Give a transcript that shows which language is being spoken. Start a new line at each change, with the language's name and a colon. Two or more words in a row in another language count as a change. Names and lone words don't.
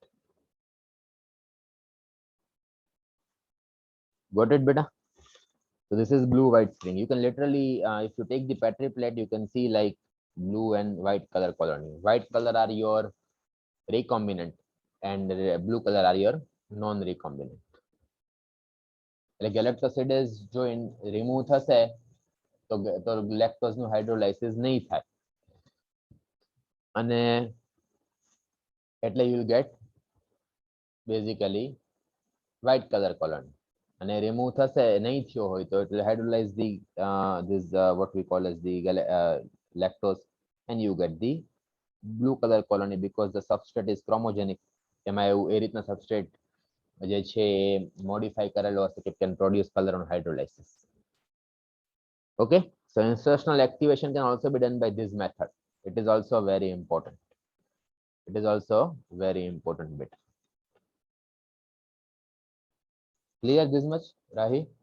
English: Got it, beta? So this is blue white string. You can literally, if you take the Petri plate, you can see like blue and white color colony. White color are your recombinant and blue color are your non-recombinant. એટલે galactosidase જો remove
Gujarati: થશે તો
English: lactose નું hydrolysis
Gujarati: નહીં થાય અને એટલે
English: you will get basically white color colony. અને remove
Gujarati: થશે નહીં થયો હોય તો એટલે
English: hydrolyze the this what we call as the lactose and you get the blue color colony because the substrate is chromogenic.
Gujarati: એમાં એવું એ રીતના substrate જે છે modify કરેલો હશે કે
English: can produce color on hydrolysis. Okay, so insertional activation can also be done by this method. It is also very important. It is also very important bit. Clear this much, Rahi?